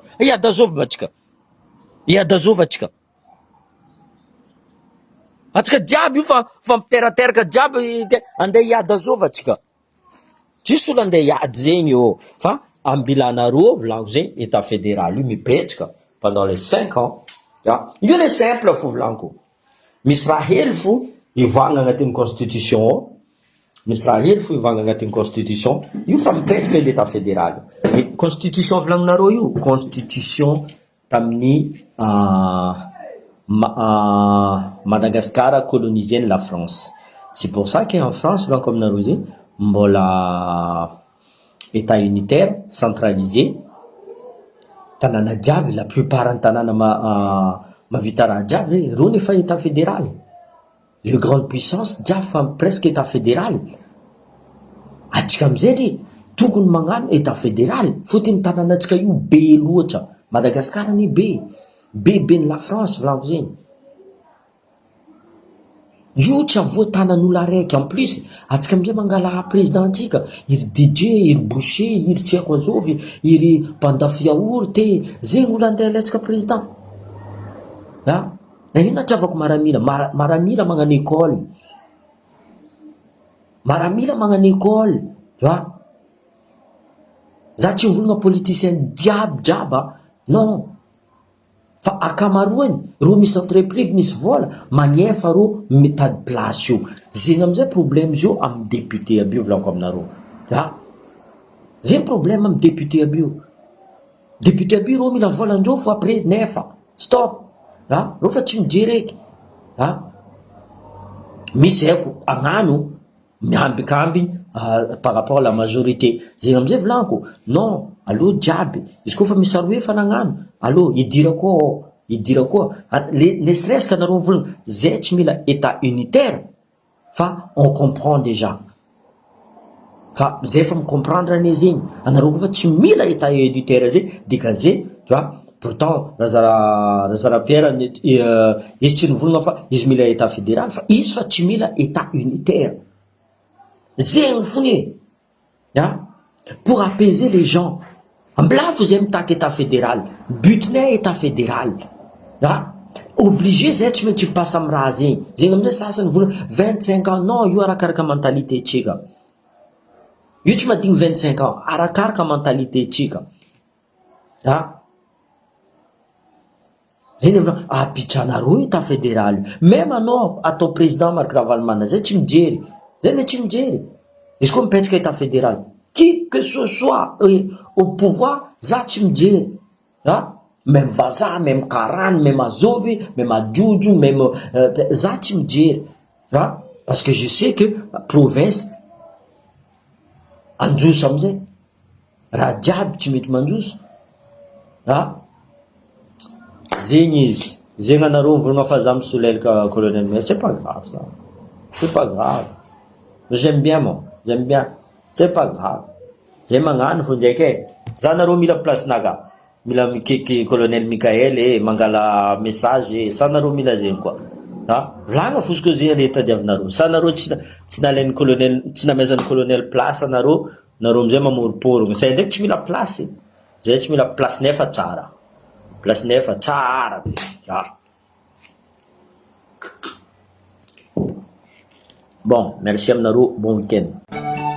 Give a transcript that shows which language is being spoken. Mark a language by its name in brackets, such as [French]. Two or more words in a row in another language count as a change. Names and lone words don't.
[Malagasy] Iady azovy batsika. Iady azovy atsika. Atsika jiaby io fa miteraka jiaby andeha iady azovy atsika. Tsisy olo andeha iady zegny io. Fa ambilanareo volaniko zay [French] état fédéral [Malagasy] io mipetraka [French] pendant les 5 ans. [Malagasy] Io [French] le simple [Malagasy] fo volaniko. Misy raha hely fo ivagna agnatin'ny constitution. Misy raha hely fo ivagna agnatin'ny constitution. Io fa mipetraka [French] l'état fédéral. [Malagasy] Constitution volagninareo io, constitution tamin'ny Madagascar [French] colonisé la France. C'est pour ça qu'en France, [Malagasy] volaniko aminareo zay, mbola [French] état unitaire centralisé. [Malagasy] Tanana jiaby, [French] la plupart [Malagasy] ny tanana mavita raha jiaby reo nefa [French] état fédéral. Le grande puissance [Malagasy] jiaby fa [French] presque état fédéral. [Malagasy] Atsika amizay ry tokony magnano [French] état fédéral. [Malagasy] Fotony tanana atsika io be loatra. Madagascar ni be ny la France volaniko zegny. Io tsy avoatanan'olo araiky. [French] En plus [Malagasy] atsika amizay mangala président antsika, iry DJ, iry Boucher, iry tsy haiko azovy, iry Bandafy Yaourt, zegny olo andeha alaitsika président. Ino atiavako Maramila? Maramila magnano école. Maramila magnano école, [French] tu vois. [Malagasy] Za tsy mivolagna politicien jiaby non. Fa akamaroany ro misy entreprise misy vola magnefa ro mitady place io. Zegny amizay problème zio amin'ny député aby io volaniko aminareo. Ha? Zegny problème amin'ny député aby io. Député aby io ro mila volandreo fa après nefa. Stop. Ha? Ro fa tsy mijery eky. Ha? Misy haiko agnano miambikamby [French] par rapport à la majorité. [Malagasy] Zegny amizay volaniko. Non, aloha jiaby. Izy koa fa misy aroe fa nagnano, aloha idira koa. [French] Ne serait-ce qu' [Malagasy] anareo volagna zay tsy mila [French] état unitaire fa on comprend déjà. [Malagasy] Fa zay fa micomprendre ane zegny. Anareo koa fa tsy mila [French] état unitaire [Malagasy] zay dikazay, [French] tu vois. [Malagasy] Pourtant Razara Pierre izy tsy nivolagna fa izy mila [French] état fédéral [Malagasy] fa izy fa tsy mila [French] état unitaire. [Malagasy] Zegny fogny hein? [French] Pour apaiser les gens. [Malagasy] Ambilafo zay mitaky [French] état fédéral. Butinay état fédéral. Hein? [Malagasy] Obligé zay tsy maintsy passe amin'ny raha zegny. Zegny amizay sasany volagna 25 ans. Non, io arakaraka mentalité tsika. Io tsy madigny 25 ans. Arakaraka mentalité tsika. Hein? Zegny volagna apitranareo [French] état fédéral. [Malagasy] Même anao atao président Marc Ravalomanana zay tsy mijery. Zay ne tsy mijery. Izy koa mipetraka [French] état fédéral. Qui que ce soit au pouvoir, [Malagasy] za tsy mijery. Hein? Même vazaha, même karany, même azovy, même ajojo, même za tsy mijery. Hein? [French] Parce que je sais que province [Malagasy] androso amizay. Raha jiaby tsy mety mandroso. Hein? Zegny izy. Zegny anareo mivolagna fa za misolelaka colonel, [French] mais c'est pas grave ça. C'est pas grave. J'aime bien moi. J'aime bien. C'est pas grave. [Malagasy] Zay magnano fo ndraiky e. Za nareo mila place naga. Mila mikeky colonel Mikael mangala message sa nareo mila zegny koa. Ha? Volagna fosiko zay le tadiavinareo. Sa nareo tsy nalainy colonel, tsy namezany colonel place nareo amizay mamoroporogno. Sa ndraiky tsy mila place. Zay tsy mila place nefa tsara. Place nefa tsara be. Ha. [French] Bon, merci aminareo, bon week-end.